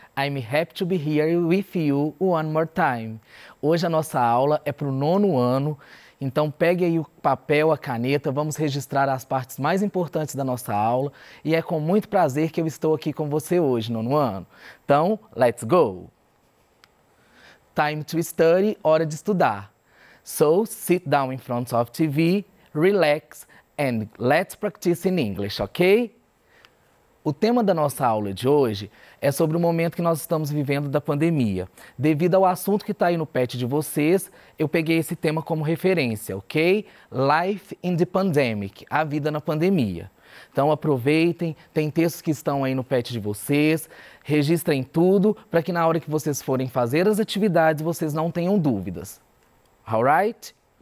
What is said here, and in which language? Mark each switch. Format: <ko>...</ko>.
<en>I'm happy to be here with you one more time.</en> <pt>Hoje a nossa aula é para o 9º ano, então pegue aí o papel, a caneta, vamos registrar as partes mais importantes da nossa aula e é com muito prazer que eu estou aqui com você hoje, 9º ano.</pt> <en>Então, let's go! Time to study,</en> <pt>hora de estudar.</pt> <en>So, sit down in front of TV, relax and let's practice in English, ok?</en> <pt>O tema da nossa aula de hoje é sobre o momento que nós estamos vivendo da pandemia. Devido ao assunto que está aí no pet de vocês, eu peguei esse tema como referência, ok?</pt> <en>Life in the Pandemic,</en> <pt>a vida na pandemia. Então aproveitem, tem textos que estão aí no pet de vocês, registrem tudo para que na hora que vocês forem fazer as atividades vocês não tenham dúvidas. Alright?</pt>